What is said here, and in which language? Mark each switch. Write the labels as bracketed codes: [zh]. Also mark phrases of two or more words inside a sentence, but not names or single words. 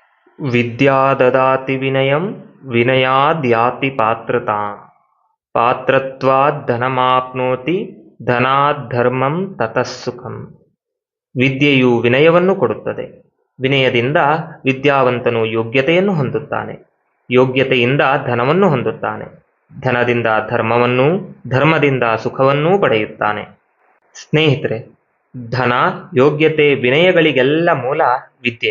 [sa] ವಿದ್ಯಾ ದದಾತಿ ವಿನಯಂ ವಿನಯಾದ್ಯಾತಿ ಪಾತ್ರತಾಂ ಪಾತ್ರತ್ವಾದ್ ಧನಮಾಪ್ನೋತಿ ಧನಾದ್ ಧರ್ಮಂ ತತಃ ಸುಖಂ. [kn] ವಿದ್ಯೆಯು ವಿನಯವನ್ನು ಕೊಡುತ್ತದೆ. ವಿನಯದಿಂದ ವಿದ್ಯಾವಂತನು ಯೋಗ್ಯತೆಯನ್ನು ಹೊಂದುತ್ತಾನೆ. ಯೋಗ್ಯತೆಯಿಂದ ಧನವನ್ನು ಹೊಂದುತ್ತಾನೆ. ಧನದಿಂದ ಧರ್ಮವನ್ನೂ ಧರ್ಮದಿಂದ ಸುಖವನ್ನೂ ಪಡೆಯುತ್ತಾನೆ. ಸ್ನೇಹಿತರೆ, ಧನ, ಯೋಗ್ಯತೆ, ವಿನಯಗಳಿಗೆಲ್ಲ ಮೂಲ ವಿದ್ಯೆ.